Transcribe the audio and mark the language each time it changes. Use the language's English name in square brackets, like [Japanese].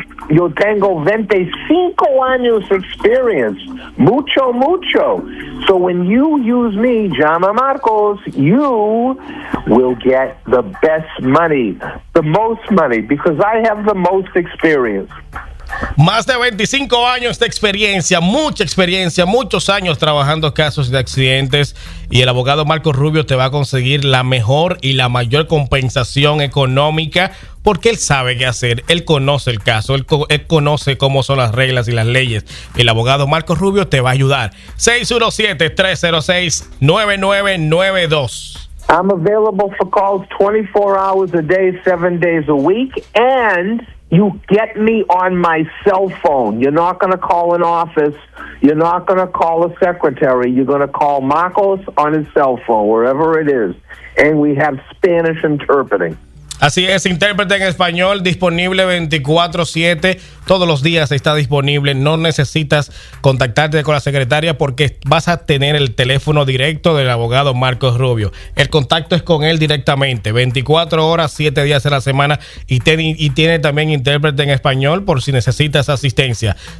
[Spanish] Yo tengo 25 años experience, mucho, mucho. [English] So when you use me, [Spanish] llama Marcos, [English] you will get the best money, the most money, because I have the most experience. [Spanish] Más de 25 años de experiencia, muchos años trabajando casos de accidentes, y el abogado Marcos Rubio te va a conseguir la mejor y la mayor compensación económica porque él sabe qué hacer, él conoce el caso, él conoce cómo son las reglas y las leyes. El abogado Marcos Rubio te va a ayudar. 617-306-9992. [English] I'm available for calls 24 hours a day, 7 days a week, and you get me on my cell phone. You're not going to call an office. You're not going to call a secretary. You're going to call Marcos on his cell phone, wherever it is. And we have Spanish interpreting. [Spanish] Así es, intérprete en español, disponible 24/7, todos los días está disponible. No necesitas contactarte con la secretaria porque vas a tener el teléfono directo del abogado Marcos Rubio. El contacto es con él directamente, 24 horas, 7 días a la semana, y tiene también intérprete en español por si necesitas asistencia.